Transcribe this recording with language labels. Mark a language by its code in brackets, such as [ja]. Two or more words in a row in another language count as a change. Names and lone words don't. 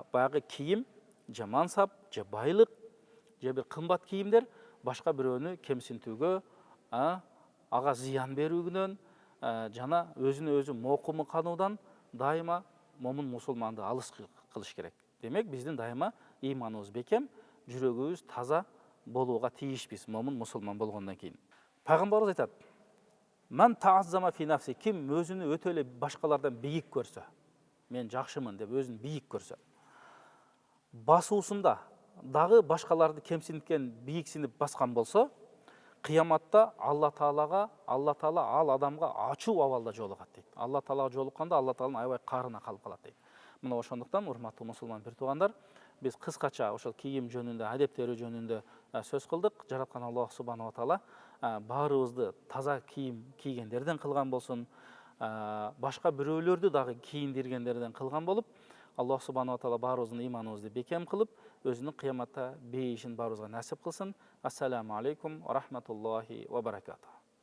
[ky] Баягы кийим, же мансап, же байлык, же бир кымбат кийимдер башка бирөөнү кемсинтүүгө, ага зыян берүүгүнөн жана өзүнө өзү моокуму кануудан дайыма момун мусулманды алыс кылыш керек. Демек биздин дайыма ыйманыбыз бекем, жүрөгүбүз таза болууга тийишпиз момун мусулман болгондон кийин. Пайгамбарыбыз айтат: [ar] "من تعاظم في نفسه", [ky] ким өзүнү өтө эле башкалардан бийик көрсө, мен жакшымын деп өзүн бийик көрсө, басуусунда дагы башкаларды кемсинткен, бийиксинип баскан болсо, кыяматта Алла Таала ал адамга ачуу абалда жолугат дейт. Алла Таалага жолукканда Алла Тааланын аябай карына калып калат дейт. Мына ошондуктан урматтуу мусулман бир туугандар, биз кыскача ошол кийим жөнүндө, адептери жөнүндө сөз кылдык. Жараткан Аллах [ar] سبحانه وتعالى [ky] баарыбызды таза кийим кийгендерден кылган болсун, башка бирөөлөрдү дагы кийиндиргендерден кылган болуп, Аллах [ar] سبحانه وتعالى [ky] баарыбыздын ыйманыбызды бекем кылып, өзүнүн кыяматта бейишин баарыбызга насип кылсын. [ar] السلام عليكم ورحمة الله وبركاته.